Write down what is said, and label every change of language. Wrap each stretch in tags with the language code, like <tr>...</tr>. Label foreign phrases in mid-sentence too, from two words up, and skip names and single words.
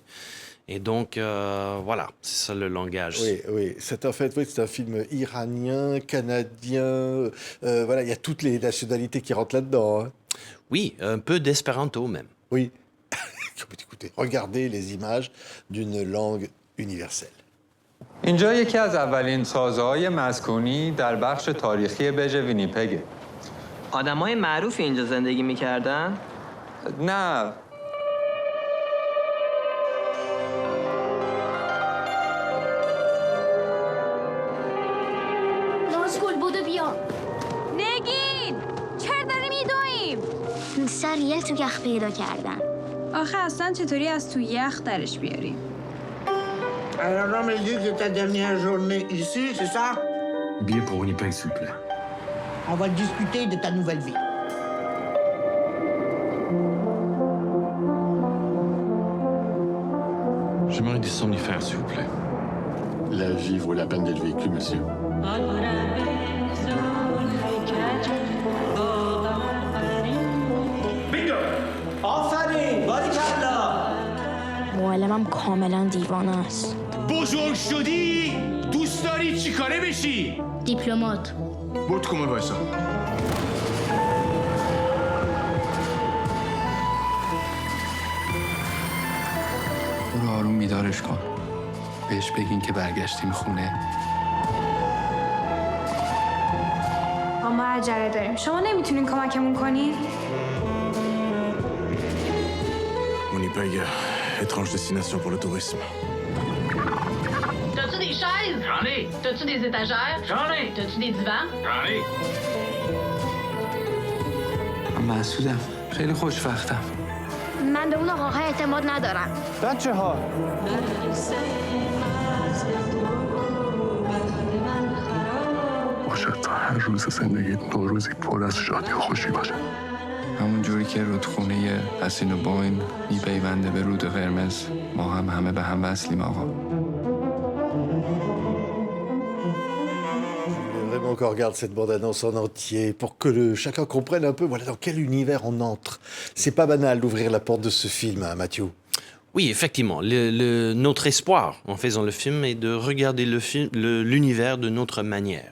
<fr>Et donc, voilà, c'est ça le langage. Oui, oui, c'est en fait, oui, c'est un film iranien, canadien. Voilà, il y a toutes les nationalités qui rentrent là-dedans, hein. Oui, un peu d'espéranto même. Oui. Écoutez, regardez les images d'une langue universelle.</fr> <fa>اینجا یکی از اولین سازه‌های مسکونی در بخش تاریخی برج وینیپگه. آدمای معروفی اینجا زندگی میکردن؟ نه. نازگل بودو بیا. نگین چرا داریم میدویم؟ سر یه تو یخ پیدا کردن. آخه اصلا چطوری از تو یخ درش بیاریم؟</fa> <fr>Alors on me dit que ta dernière journée ici, c'est ça? Billet pour Winnipeg, s'il vous plaît. On va discuter de ta nouvelle vie. J'aimerais des somnifères, s'il vous plaît. La vie vaut la peine d'être vécue, monsieur.</fr> <fa>معلمم کاملا دیوانه است. بزرگ شدی؟ دوست داری چی کاره بشی؟ دیپلمات. برو تو کمد وایسا. برو آروم بیدارش کن. بهش بگین که برگشتیم خونه. ما عجله داریم. شما نمیتونین کمکمون کنین؟</fa> <fr>Winnipeg, étrange destination pour le tourisme. T'as-tu des chaises? J'en ai. T'as-tu des étagères? J'en ai. T'as-tu des divans? J'en ai.</fr> <fa>من مسعودم. خیلی خوشوقتم. من به اون آقاها اعتماد ندارم. بچه ها. باشه تا هر روز زندگیت نوروزی پر از شادی و خوشی باشه. همون جوری که رودخونه اسین و باین میپیونده به رود قرمز، ما هم همه به هم وصلیم آقا.</fa> <fr>Vraiment qu'on regarde cette bande-annonce en entier pour que chacun comprenne un peu voilà, dans quel univers on entre. C'est pas banal d'ouvrir la porte de ce film, hein, Matthew. Oui, effectivement. Notre espoir en faisant le film est de regarder l'univers d'une autre manière.</fr>